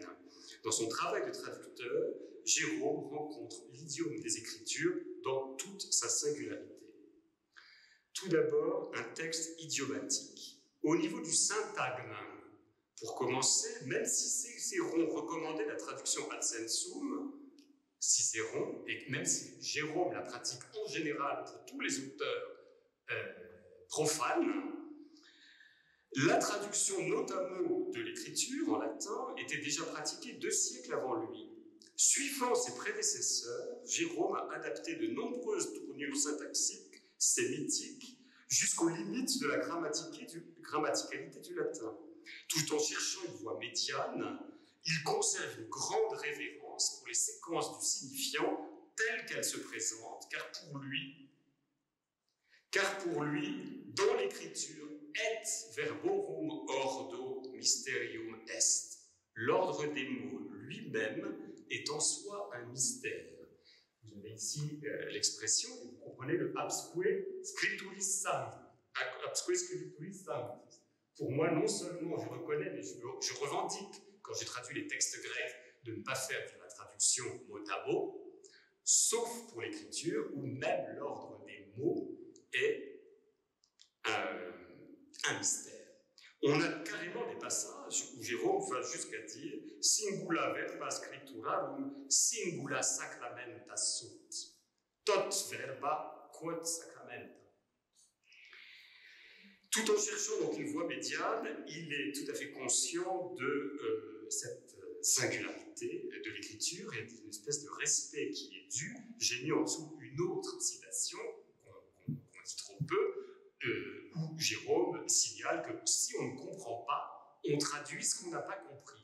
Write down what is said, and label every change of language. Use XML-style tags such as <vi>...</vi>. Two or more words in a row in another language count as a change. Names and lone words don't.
<fr>Dans son travail de traducteur, Jérôme rencontre l'idiome des Écritures dans toute sa singularité. Tout d'abord, un texte idiomatique. Au niveau du syntagme, pour commencer, même si Cicéron recommandait la traduction</fr> <la>ad sensum,</la> <fr>Cicéron, et même si Jérôme la pratique en général pour tous les auteurs profanes, la traduction notamment de l'écriture en latin était déjà pratiquée 2 siècles avant lui. Suivant ses prédécesseurs, Jérôme a adapté de nombreuses tournures syntaxiques, sémitiques, jusqu'aux limites de la grammaticalité du latin. Tout en cherchant une voie médiane, il conserve une grande révérence pour les séquences du signifiant telles qu'elles se présentent, car pour lui, dans l'écriture,</fr> <la>et verborum ordo mysterium est.</la> <fr>L'ordre des mots lui-même est en soi un mystère. Vous avez ici l'expression, et vous comprenez le</fr> <la>absque scripturis sancti. Absque scripturis sancti.</la> <fr>Pour moi, non seulement je reconnais, mais je revendique, quand j'ai traduit les textes grecs, de ne pas faire de la traduction mot à mot, sauf pour l'écriture, où même l'ordre des mots est un mystère. On a carrément des passages où Jérôme va jusqu'à dire «</fr> <la>singula verba scripturarum, singula sacramenta sunt, tot verba quod sacramenta ».</la> <fr>Tout en cherchant donc une voie médiane, il est tout à fait conscient de cette singularité de l'écriture et d'une espèce de respect qui est dû. J'ai mis en dessous une autre citation qu'on dit trop peu, où Jérôme signale que si on ne comprend pas, on traduit ce qu'on n'a pas compris.</fr>